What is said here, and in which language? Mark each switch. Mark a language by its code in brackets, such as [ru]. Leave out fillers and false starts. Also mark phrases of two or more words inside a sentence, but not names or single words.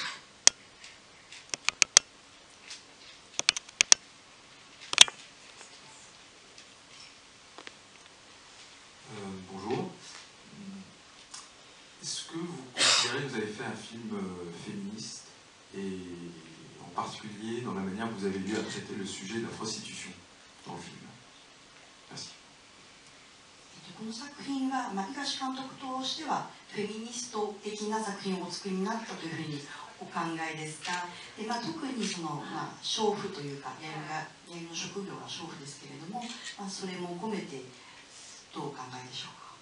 [fr] Bonjour. Est-ce que vous considérez que vous avez fait un film féministe et en particulier dans la manière que vous avez eu à traiter le sujet de la prostitution dans le film. Merci. [ja] この作品は、東監督としてはフェミニスト的な作品をお作りになったというふうにお考えですか。で、特にその、娼婦というかやりの職業が娼婦ですけれども、それも込めてどうお考えでしょうか。